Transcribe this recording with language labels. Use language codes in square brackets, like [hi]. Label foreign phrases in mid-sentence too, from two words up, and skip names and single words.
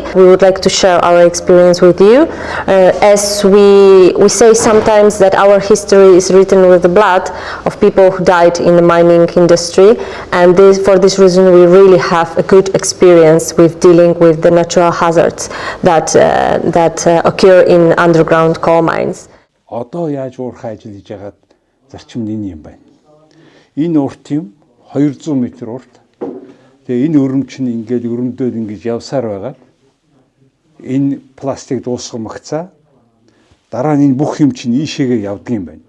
[en] We would like to share our experience with you. As we say sometimes that our history is written with the blood of people who died in the mining industry, and for this reason we really have a good experience with dealing with the natural hazards that occur in underground coal mines. [mn] Одоо яаж уурхай ажил хийж байгаад зарчим нь юм байна. Энэ урт юм 200 м урт. Тэгээ энэ өрөмч нь ингээд өрөмдөөд ингэж явсаар байгаа. Энэ пластик дуусгамагцаа дараа нь энэ бүх юм чинь ийшээгээ явдаг юм байна.